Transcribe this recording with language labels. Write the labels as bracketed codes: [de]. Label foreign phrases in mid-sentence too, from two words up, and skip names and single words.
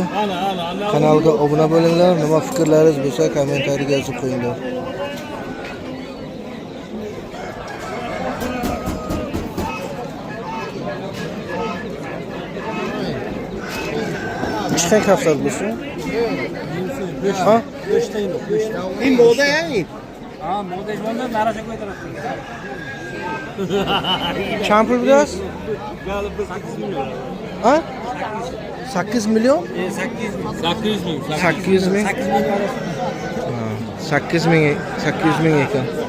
[uz] Kanalga obuna bo'linglar. Nima fikrlaringiz bo'lsa kommentariyaga yozib qo'yinglar. Qancha hafta bo'lsa? Ha? [fa] این موده یعنی [uz] Ha, model bo'ldi, naracha qo'ydiradi. Kam pul berasiz? Ha? 8 million? 800 ming. 800 ming. 800 ming ekan.